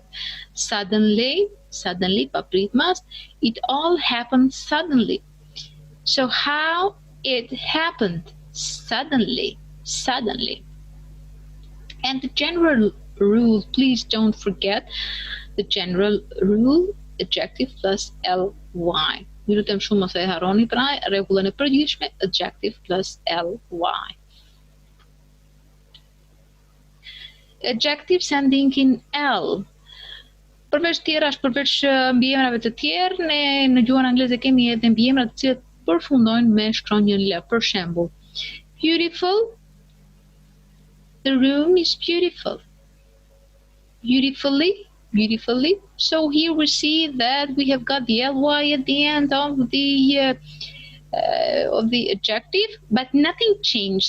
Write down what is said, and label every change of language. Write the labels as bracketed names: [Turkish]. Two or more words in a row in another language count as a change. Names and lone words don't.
[English] Suddenly, papritmas, it all happened suddenly. So how it happened? Suddenly. And the general rule, please don't forget the general rule, adjective plus ly. [Albanian] Ju lutem shumë mos e harroni pra rregullën e përgjithshme, [English] adjective plus ly. Adjectives ending in l. [Albanian] Përveç mbiemrave të tjerë, ne në gjuhën angleze kemi edhe mbiemra të cilët përfundojnë me shkronjën l. Për shembull, [English] beautiful. The room is beautiful. Beautifully. So here we see that we have got the ly at the end of the adjective, but nothing changed.